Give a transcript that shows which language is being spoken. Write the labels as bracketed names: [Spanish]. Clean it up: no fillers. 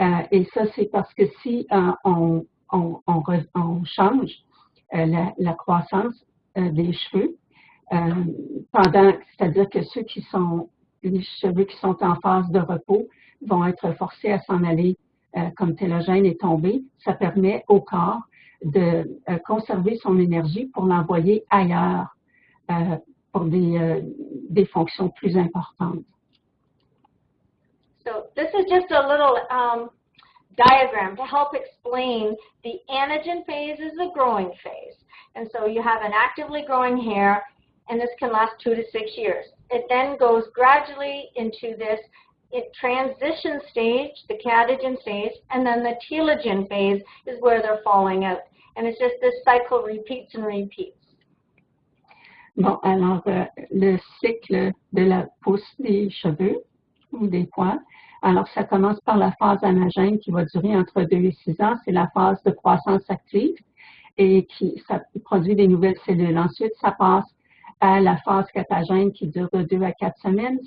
[French] Et ça, c'est parce que si on change la croissance des cheveux, c'est-à-dire que les cheveux qui sont en phase de repos vont être forcés à s'en aller comme télogène et tomber, ça permet au corps de conserver son énergie pour l'envoyer ailleurs pour des fonctions plus importantes. [English] So this is just a little diagram to help explain the anagen phase is the growing phase. And so you have an actively growing hair, and this can last 2 to 6 years. It then goes gradually into this transition stage, the catagen stage, and then the telogen phase is where they're falling out. And it's just this cycle repeats and repeats. [French] Bon, alors, le cycle de la pousse des cheveux ou des poils, alors ça commence par la phase anagène qui va durer entre 2 et 6 ans. C'est la phase de croissance active et ça produit des nouvelles cellules. Ensuite, ça passe à la phase catagène qui dure de 2 à 4 semaines.